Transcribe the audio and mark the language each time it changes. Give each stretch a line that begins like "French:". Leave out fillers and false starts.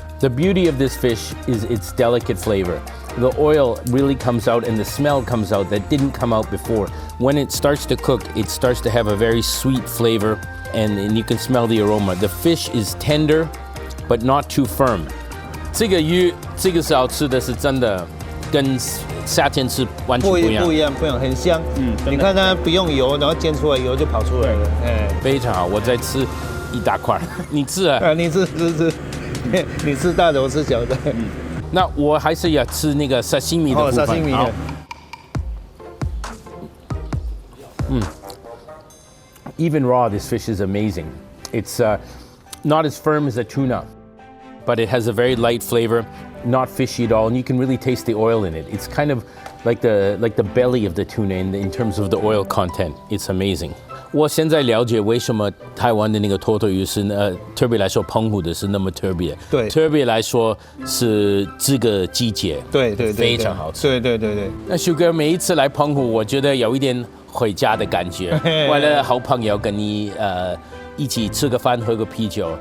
English: The beauty of this fish is its delicate flavor. The oil really comes out and the smell comes out that didn't come out before. When it starts to cook, it starts to have a very sweet flavor and you can smell the aroma. The fish is tender, but not too firm.
Chinese: 这个鱼，这个是好吃的，是真的，跟夏天吃完全不一样。不一样，很香。你看它不用油，然后煎出来油就跑出来了。非常好。我再吃一大块，你吃啊？你吃，你吃大的，我吃小的。那我还是要吃那个沙西米的部分。沙西米的。
English: Even raw, this fish is amazing. It's not as firm as a tuna. But it has a very light flavor, not fishy at all, and you can really taste the oil in it. It's kind of like the belly of the tuna in terms of the oil content. It's amazing.
Chinese: 我现在了解为什么台湾的那个土托鱼是特别来说澎湖的是那么特别。对，特别来说是这个季节。对，非常好吃。对。那旭哥每一次来澎湖，我觉得有一点回家的感觉。为了好朋友跟你一起吃个饭，喝个啤酒。